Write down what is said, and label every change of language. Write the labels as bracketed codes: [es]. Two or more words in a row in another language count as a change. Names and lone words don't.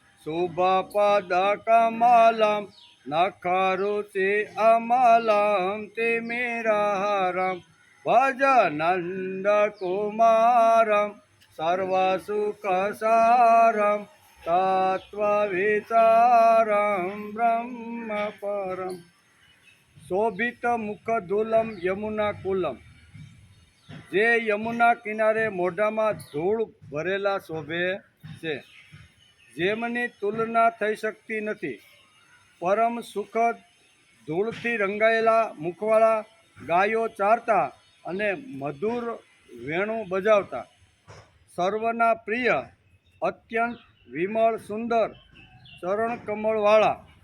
[sa] शुभपदकमलं नखरुचि अमलं तिमिरहरं भजनन्दकुमारं सर्वसुखसारं तत्त्वविचारं ब्रह्मपरं। शोभित मुखधूलम यमुना कुलम, [gu] જે યમુના કિનારે મોઢામાં ધૂળ ભરેલા શોભે છે, જેમની તુલના થઈ શકતી નથી. પરમ સુખદ ધૂળથી રંગાયેલા મુખવાળા ગાયો ચારતા અને મધુર વેણું બજાવતા, સર્વના પ્રિય અત્યંત વિમળ સુંદર ચરણ કમળવાળા